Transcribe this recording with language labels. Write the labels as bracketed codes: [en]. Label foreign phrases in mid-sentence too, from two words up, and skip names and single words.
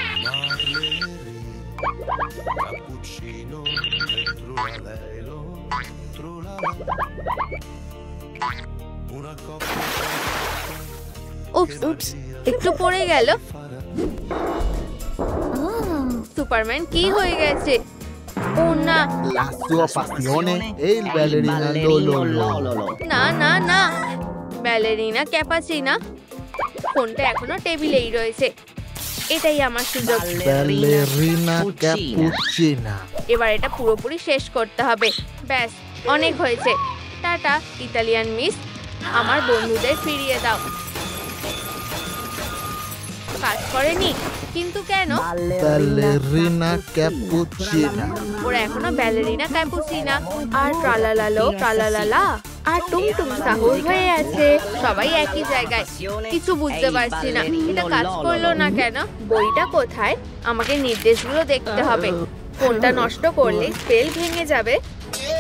[bn] উপস, একটু পড়ে গেল। সুপারম্যান কি হয়ে গেছে? ও না, [it] La sua passione è il ballerina Lolo. [bn] না না না, ব্যালেরিনা ক্যাপাচিনা। ফোনটা এখনো টেবিলেই রয়েছে। এটাই আমার সুযোগ। [it] Ballerina cappuccina. [bn] এবার এটা পুরোপুরি শেষ করতে হবে। ব্যাস, অনেক হয়েছে। টাটা ইতালিয়ান মিস, আমার বন্ধুদের ফিরিয়ে দাও। কাজ করেনি, কিন্তু কেন? [it] Ballerina cappuccina. [bn] ওরা এখনো ব্যালেরিনা ক্যাপুচিনা আর ট্রালালালো ট্রালালালা আর টুমটুম সাহস হয়ে আছে। সবাই একই জায়গায়। কিছু বুঝতে পারছি না, এটা কাজ করলো না কেন? বইটা কোথায়? আমাকে নির্দেশগুলো দেখতে হবে। ফোনটা নষ্ট করলে স্পেল ভেঙে যাবে। কি?